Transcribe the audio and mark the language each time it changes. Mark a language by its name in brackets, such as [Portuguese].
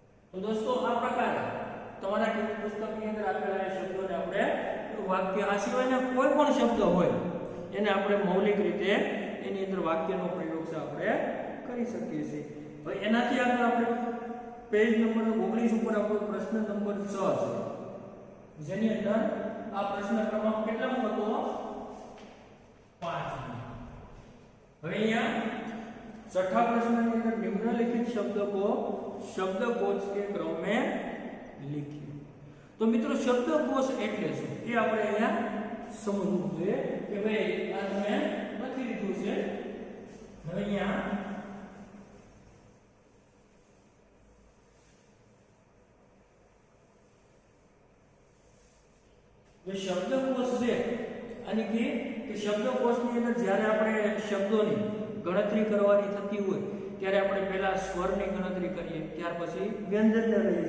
[Gujarati] तो दोस्तों आ प्रकार તમારા પુસ્તકની અંદર આપેલા શબ્દોને આપણે વાક્ય આ સિવાયના કોઈ પણ શબ્દ હોય એને આપણે મૌલિક રીતે એની અંદર વાક્યનો પ્રયોગ છે આપણે કરી શકીએ છીએ. હવે એનાથી આગળ આપણે પેજ નંબર 19 ઉપર આપણો પ્રશ્ન નંબર 6 છે જેની અંદર આ પ્રશ્ન ક્રમાંક કેટલામો હતો? 5. હવે અહીંયા [Hindi] छठा प्रश्न के अंदर निम्नलिखित शब्द को शब्दकोश के क्रम में लिखिए. [Gujarati] तो मित्रों शब्दकोश એટલે શું એ આપણે અહીંયા સમજવું જોઈએ કે ભાઈ આ તમે લખી દીધું છે. હવે અહીંયા જે શબ્દકોશ છે અને કે શબ્દકોશની અંદર જ્યારે આપણે શબ્દોની ગણતરી કરવાની થતી હોય ત્યારે આપણે પહેલા સ્વરની ગણતરી કરીએ ત્યાર પછી વ્યંજનને લઈએ.